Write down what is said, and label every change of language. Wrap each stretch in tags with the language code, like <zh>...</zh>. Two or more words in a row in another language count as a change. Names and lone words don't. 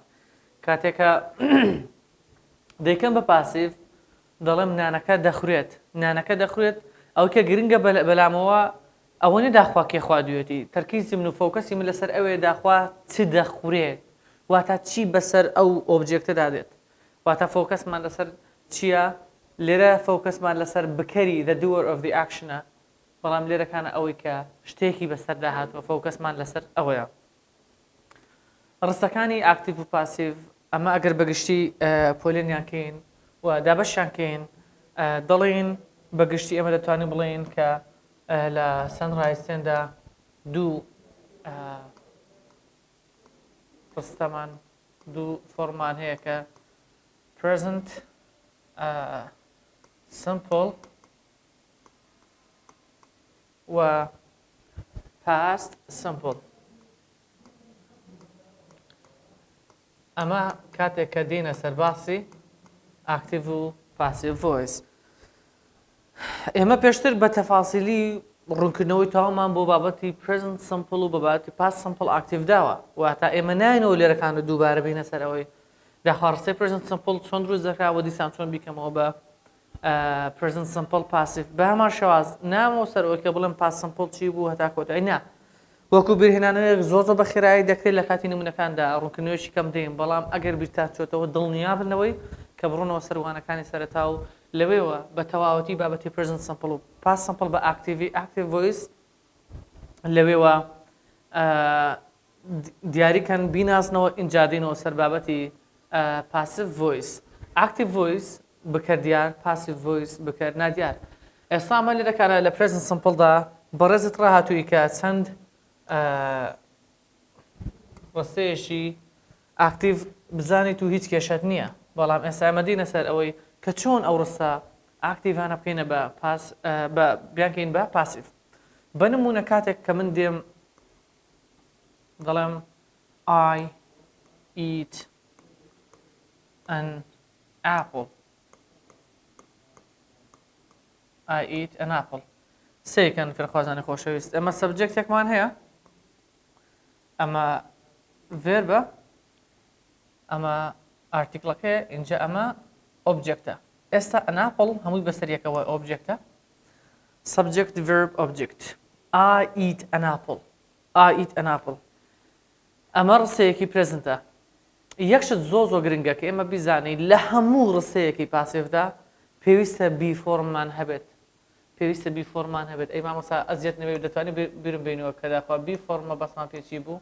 <ckb>کاتێکە دەیکەم بە پاسیڤ دەڵێم نانەکە دەخورێت ئەو کە گرنگە بەلامەوە ئەوەنی داخوا کێ خواردوێتی تەرکیزی من و فۆکەسی من لەسەر ئەوێ داخوا چ دەخورێت واتە چی بەسەر ئەو ئۆبجێکتەدا دێت واتە فۆکەسمان لەسەر چییە؟ لێرە فۆکەسمان لەسەر بکەری</ckb> <en>the doer of the action</en> <ckb>ە، بەڵام لێرەکانە ئەوەی کە شتێکی بەسەردا هاتووە فۆکەسمان لەسەر ئەوەیە. ڕستەکانی ئاکتیڤ و پاسیڤ ئەمە ئەگەر بەگشتی پۆلێنیان کەین و دابەشیان کەین دەڵێن بەگشتی ئەمە دەتوانین بڵێن کە لە سەنرایز تێندا دوو ڕستەمان دوو فۆرمان هەیە کە</ckb> <en>present simple</en> <ckb>و</ckb> <en>past simple.</en> <ckb>ئەمە کاتێک کە دێنە سەرباسی ئاکتیڤ و passive voice. ئێمە پێشتر بە تەفاسیلی ڕوونکردنەوەی تاوامان بۆ بابەتی</ckb> <en>present simple</en> <ckb>و بابەتی</ckb> <en>past simple</en> <ckb>ئاکتیڤ داوە واتە ئێمە ناینەوە لێرەکانە دووبارە بینە سەر ئەوەی داخوا ڕستەی</ckb> <en>present simple</en> <ckb>چۆن دروست دەکراوە دیسان چۆن بیکەمەوە بە</ckb> <en>present simple passive</en> <ckb>بە هەمان شێواز نامەوە سەر ئەوەی کە بڵێم</ckb> <en>past simple</en> <ckb>چی بوو هەتا کۆتایی نا وەکو بیرهێنانەوەیەک زۆر بە خێرایی دەکرێت لە کاتی نمونەکاندا ڕوونکردنەوەیەکی کەم دێن، بەڵام ئەگەر بیرتان چۆتەوە دڵنیا بنەوەی کە بڕۆنەوە سەروانەکانی سەرەتا و لەوێوە بە تەواوەتی بابەتی</ckb> <en>present simple</en> <ckb>و</ckb> <en>past simple</en> <ckb>بە</ckb> <en>active voice</en> <ckb>لەوێوە دیاریکەن بیناسنەوە ئینجادینەوە سەر بابەتی</ckb> <en>passive voice. active voice</en> <ckb>بکەردیار،</ckb> <en>passive voice</en> <ckb>بکەر نادیار. ئێستا ئەمە لێرەکانە لە</ckb> <en>present simple</en> <ckb>دا بەڕێزت ڕاهاتووی کە چەند ڕستەیەشی ئاکتیڤ بزانیت و هیچ کێشەت نییە، بەڵام ئێستا ئێمە دینە سەر ئەوەی کە چۆن ئەو ڕستە ئاکتیڤانە بکەینە بە بیانکەین بە پاسیڤ. بە نمونە کاتێک کە من دێم دەڵێم</ckb> <en>I eat an apple. I eat an apple.</en> <ckb>سێکەن فێرخوازانی خۆشەویست ئەمە سەبجێکتێکمان هەیە، ئەمە ڤێربە، ئەمە ئارتیکڵەکەیە، اینجا ئەمە ئۆبجێکتە. ئێستا</ckb> <en>an apple</en> <ckb>هەمووی بەسەریەکەوە ئۆبجێکتە.</ckb> <en>subject verb object. I eat an apple. I eat an apple.</en> <ckb>ئەمە ڕستەیەکی پرێزنتە. یەکشت زۆر گرنگە کە ئێمە بیزانین لە هەموو ڕستەیەکی پاسیڤدا پێویستە بی فۆرممان هەبێت. پێویستە بی فۆرمان هەبێت. ئەی مامۆستا ئەزیەت نەبێت دەتوانین بیرم بینەوە کە داخوا</ckb> <en>be form</en> <ckb>مەبەستمان پێچی بوو.</ckb>